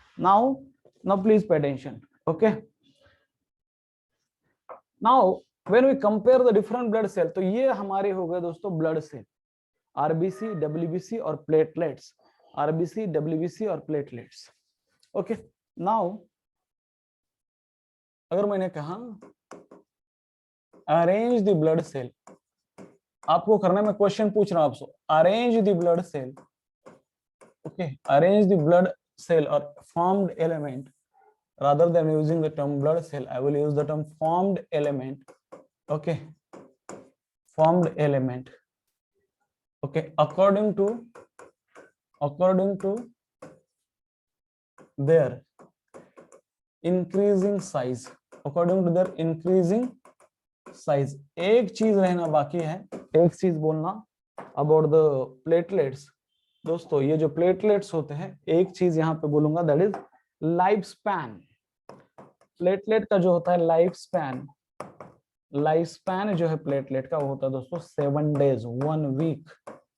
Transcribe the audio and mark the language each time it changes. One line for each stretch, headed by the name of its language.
English: Now now please pay attention, okay.
Hindi: Now when we compare the different blood cell, तो ये हमारे हो गए दोस्तों ब्लड सेल, आरबीसी, डब्ल्यूबीसी और प्लेटलेट्स, आरबीसी, डब्ल्यूबीसी और प्लेटलेट्स, ओके। नाउ अगर मैंने कहा अरेंज द ब्लड सेल, आपको करना है, मैं क्वेश्चन पूछ रहा हूं आपसे, arrange the blood cell,
English: Okay, arrange the blood cell or formed element, rather than using the term blood cell I will use the term formed element, okay, formed element, okay, according to their increasing size, according to their increasing size।
Hindi: एक चीज रहना बाकी है, एक चीज बोलना about the platelets. दोस्तों ये जो प्लेटलेट्स होते हैं, एक चीज यहाँ पे बोलूंगा, that is life span. Platelet का जो होता है लाइफ स्पैन, लाइफ स्पैन जो है प्लेटलेट का वो होता है दोस्तों 7 days 1 week।